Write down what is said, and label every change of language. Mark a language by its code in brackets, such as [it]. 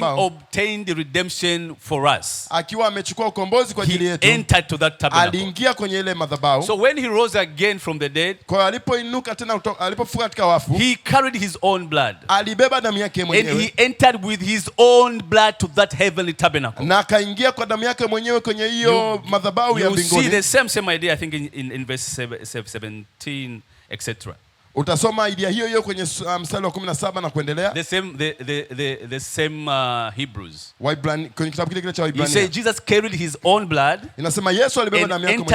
[en] Having obtained redemption for us. [sw] Akiwa amechukua ukombozi kwa ajili yetu. [en] He entered to that tabernacle. [sw] Aliingia kwenye ile madhabahu. [en] So when he rose again from the dead, [sw] Kwa alipoinuka tena alipofufuka katika wafu, [en] he carried his own blood. [sw] Alibeba damu yake mwenyewe. [en] And he entered with his own blood to that heavenly tabernacle. [sw] Na akaingia kwa damu yake mwenyewe kwenye hiyo madhabahu ya mbinguni. [en] You see the same idea I think in verse 17 etc. [sw] Utasoma idea hiyo kwenye mstari wa 17 na kuendelea. [en] The same Hebrews. [sw] Kwenye kitabu kile cha Waibrania. [en] He said Jesus carried his own blood. [sw] Inasema Yesu alibeba damu yake mwenyewe.